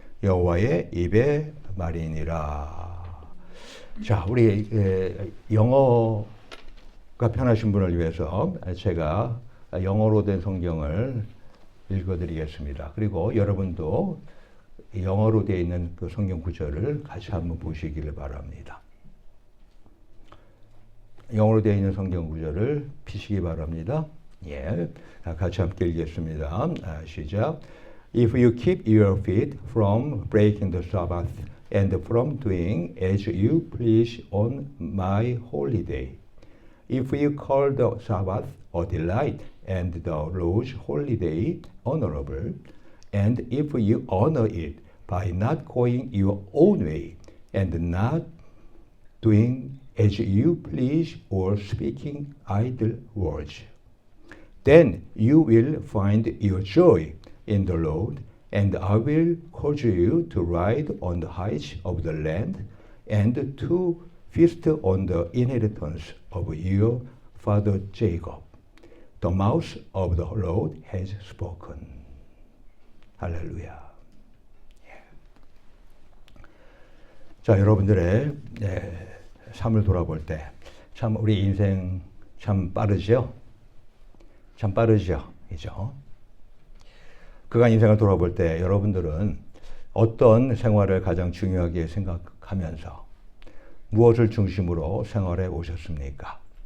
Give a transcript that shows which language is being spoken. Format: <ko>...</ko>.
<ko>여호와의 입의 말이니라. 자, 우리 영어가 편하신 분을 위해서 제가 영어로 된 성경을 읽어드리겠습니다. 그리고 여러분도 영어로 되어 있는 그 성경 구절을 같이 한번 보시기를 바랍니다. 영어로 되어 있는 성경 구절을 피시기 바랍니다. 예, 같이 함께 읽겠습니다. 시작.</ko> <en>If you keep your feet from breaking the Sabbath and from doing as you please on my holy day, if you call the Sabbath a delight and the Lord's holy day honorable, and if you honor it by not going your own way and not doing as you please or speaking idle words, then you will find your joy in the Lord, and I will cause you to ride on the heights of the land and to feast on the inheritance of your father Jacob. The mouth of the Lord has spoken.</en> <ko>할렐루야. 자, 여러분들의 삶을 돌아볼 때 참 우리 인생 참 빠르죠? 참 빠르죠? 이죠? 그간 인생을 돌아볼 때 여러분들은 어떤 생활을 가장 중요하게 생각하면서 무엇을 중심으로 생활해 오셨습니까?</ko>